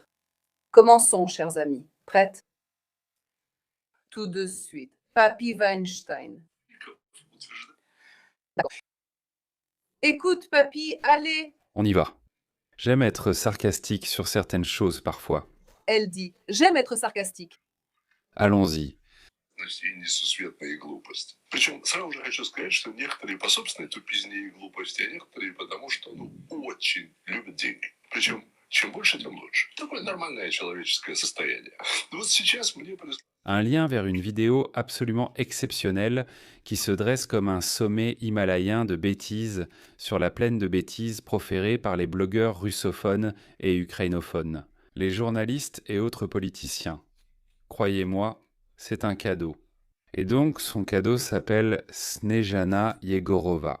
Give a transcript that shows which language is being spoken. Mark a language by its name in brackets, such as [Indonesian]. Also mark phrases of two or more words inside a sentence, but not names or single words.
[French] Commençons, chers amis. Prête? Tout de suite. Papy Weinstein. D'accord. Écoute, papy, allez. On y va. J'aime être sarcastique sur certaines choses parfois. Elle dit, j'aime être sarcastique. Allons-y. [Russian] И несусветные глупости. Причем сразу же хочу сказать, что некоторые по собственной тупизне и глупости, а некоторые потому, что очень любят деньги. Причем чем больше, тем лучше. Такое нормальное человеческое состояние. Вот сейчас мне [French] Un lien vers une vidéo absolument exceptionnelle qui se dresse comme un sommet himalayen de bêtises sur la plaine de bêtises proférée par les blogueurs russophones et ukrainophones, les journalistes et autres politiciens. Croyez-moi, c'est un cadeau. Et donc son cadeau s'appelle Snejana Yegorova.